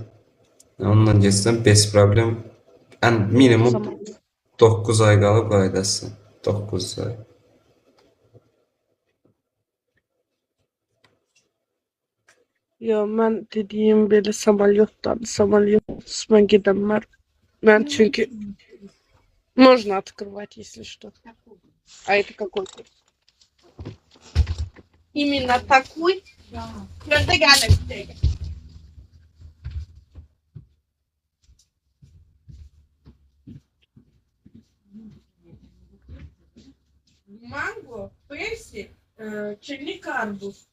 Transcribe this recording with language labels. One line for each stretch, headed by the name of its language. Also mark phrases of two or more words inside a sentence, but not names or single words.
Azerbaijani: Onunla getsən
Russian: без проблем.
Azerbaijani: Ən minimum 9 ay qalıb qayıdasan. 9 ay. Yo, mən dediyim belə samolyotdan, самолётсыз mən gedəmmər. Mən çünki
Russian: можно открывать, если что. А это какой курс? Именно такой?
Turkish: Nerede geldik?
Russian: Манго, персик, черник арбуз.